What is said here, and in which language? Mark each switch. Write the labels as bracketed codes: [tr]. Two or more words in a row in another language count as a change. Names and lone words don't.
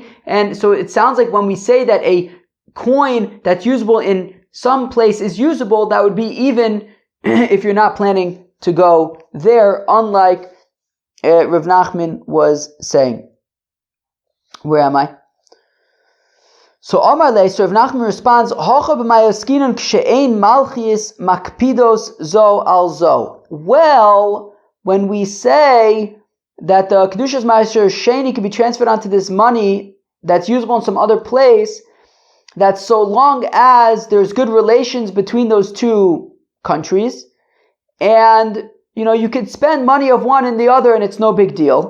[en] And so it sounds like when we say that a coin that's usable in some place is usable, that would be even if you're not planning to go there, unlike Rav Nachman was saying. Where am I? So [arc] אמר ליה, [en] so Rav Nachman responds, [arc] הכא במאי עסקינן [he] כשאין מלכיות מקפידות זו על זו. [en] Well, when we say that the [he] קדושת מעשר שני [en] can be transferred onto this money that's usable in some other place, that so long as there's good relations between those two countries, and you could spend money of one in the other and it's no big deal.